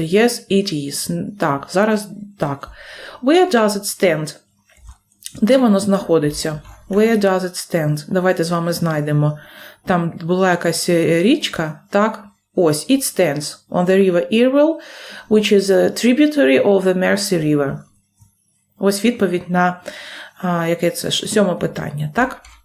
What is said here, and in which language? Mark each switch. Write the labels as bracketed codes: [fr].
[en] Yes, it is. [uk] Так, зараз так. [en] Where does it stand? [uk] Де воно знаходиться? [en] Where does it stand? [uk] Давайте з вами знайдемо. Там була якась річка, так? [en] Ось, it stands on the river Irwell, which is a tributary of the Mersey River. [uk] Ось відповідь на, яке це, 7 питання, так?